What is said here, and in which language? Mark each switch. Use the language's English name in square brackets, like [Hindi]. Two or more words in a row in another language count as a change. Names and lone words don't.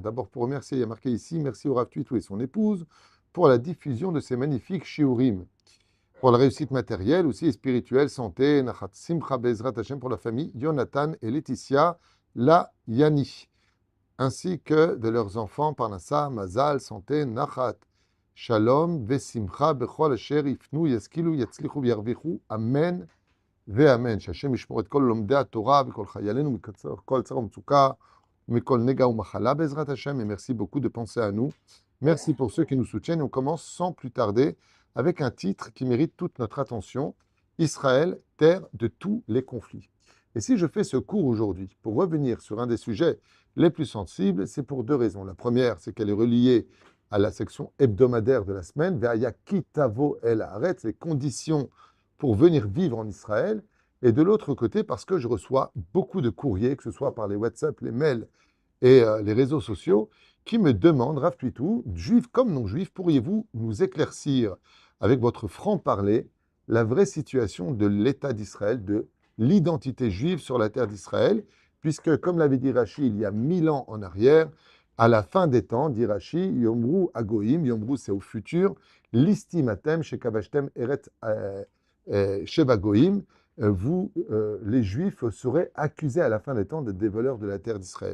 [French] D'abord pour remercier, il y a marqué ici, merci au Rav Tuitou et son épouse pour la diffusion de ces magnifiques shiurim. Pour la réussite matérielle aussi et spirituelle, santé, [Hebrew] נחת שמחה בעזרת השם [French] pour la famille Jonathan et Laetitia La Yani, ainsi que de leurs enfants [Hebrew] פרנסה מזל, [French] santé, [Hebrew] נחת שלום ושמחה בכל אשר יפנו ישכילו יצליחו ירוויחו אמן. ואמן, שהשם ישמור את כל לומדי התורה וכל חיילינו מכל צרה ומצוקה ומכל נגע ומחלה בעזרת השם. [French] Et merci beaucoup de penser à nous. Merci pour ceux qui nous soutiennent. On commence sans plus tarder avec un titre qui mérite toute notre attention. Israël, terre de tous les conflits. Et si je fais ce cours aujourd'hui pour revenir sur un des sujets les plus sensibles, c'est pour deux raisons. La première, c'est qu'elle est reliée à la section hebdomadaire de la semaine, [Hebrew] והיה כי תבוא אל הארץ, [French] les conditions pour venir vivre en Israël, et de l'autre côté, parce que je reçois beaucoup de courriers, que ce soit par les WhatsApp, les mails et les réseaux sociaux, qui me demandent, Rav Tuitou, juifs comme non-juifs, pourriez-vous nous éclaircir avec votre franc-parler la vraie situation de l'État d'Israël, de l'identité juive sur la terre d'Israël, puisque, comme l'avait dit Rashi il y a 1000 ans en arrière, à la fin des temps, dit Rashi, [Hebrew] יאמרו הגויים יאמרו [French] c'est au futur, [Hebrew] לסטים אתם שכבשתם ארץ שבעה גוים, [French] vous, les Juifs, serez accusés à la fin des temps d'être des voleurs de la terre d'Israël.